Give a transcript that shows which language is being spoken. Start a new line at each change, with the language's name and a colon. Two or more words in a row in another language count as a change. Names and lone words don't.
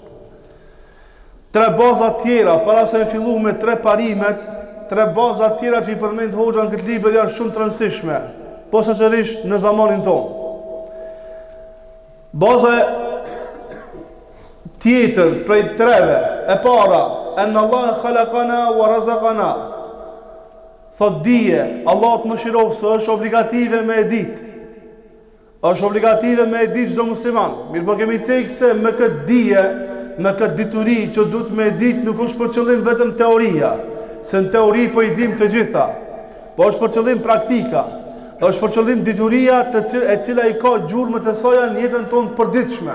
Albanian: 3 bazat tjera, para se me fillu me 3 parimet, 3 bazat tjera që i përmend Hoxha në këtë libër janë shumë të rëndësishme, posaçërisht në zamanin tonë. Baza tjetër prej 3-ve e para,
Arabic: أن الله خلقنا ورزقنا,
Albanian: thot dije, Allah të më shirovë së është obligative me e dit, është obligative me e dit çdo musliman. Mirë po kemi cekë se me këtë dije, me këtë dituri që duhet me e dit, nuk është për qëllim vetëm teoria, se në teori po i dim të gjitha, po është për qëllim praktika, është për qëllim dituria e cila i ka gjurmët e saj në jetën tonë të përditshme.